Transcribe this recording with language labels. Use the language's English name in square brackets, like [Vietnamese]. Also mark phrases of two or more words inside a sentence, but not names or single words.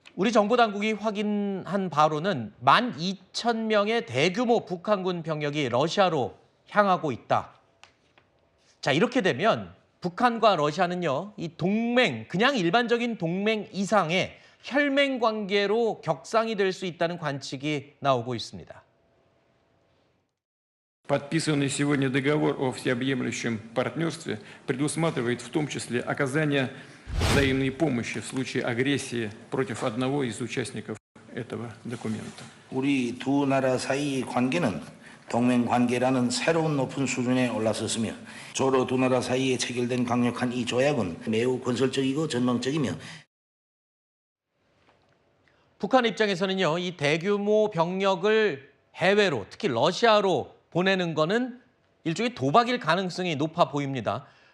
[Korean] 우리 정보당국이 확인한 바로는 12,000명의 대규모 북한군 병력이 러시아로 향하고 있다. 자, 이렇게 되면 북한과 러시아는요, 이 동맹, 그냥 일반적인 동맹 이상의 혈맹 관계로 격상이 될 수 있다는 관측이 나오고 있습니다. [Russian] Подписанный сегодня договор о всеобъемлющем партнерстве предусматривает в том числе оказание взаимной помощи в случае агрессии против одного из участников этого документа. [Korean] 우리 두 나라 사이의 관계는 동맹 관계라는 새로운 높은 수준에 올라섰으며 조로 두 나라 사이에 체결된 강력한 이 조약은 매우 건설적이고 전망적이며 북한 입장에서는요, 이 대규모 병력을 해외로, 특히 러시아로 보내는 거는 일종의 도박일 가능성이 높아 보입니다.